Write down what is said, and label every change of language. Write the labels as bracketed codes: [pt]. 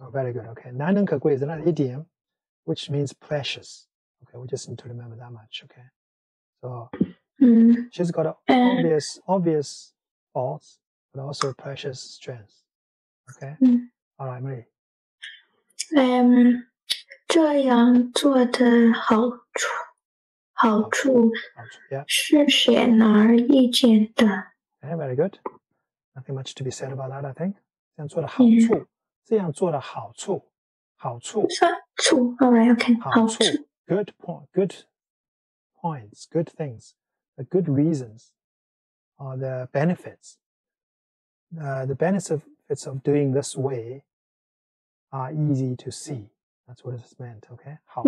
[en] very good okay [zh] 难能可贵 [en] is another idiom which means precious okay we just need to remember that much okay so she's got obvious faults but also precious strengths okay all right Marie [zh] 这样做的好处是显而易见的 [en] okay very good nothing much to be said about that I think [zh] 这样做的好处这样做的好处 [en] all right okay 好处 good points good things the good reasons are the benefits the benefits of doing this way are easy to see that's what it's meant okay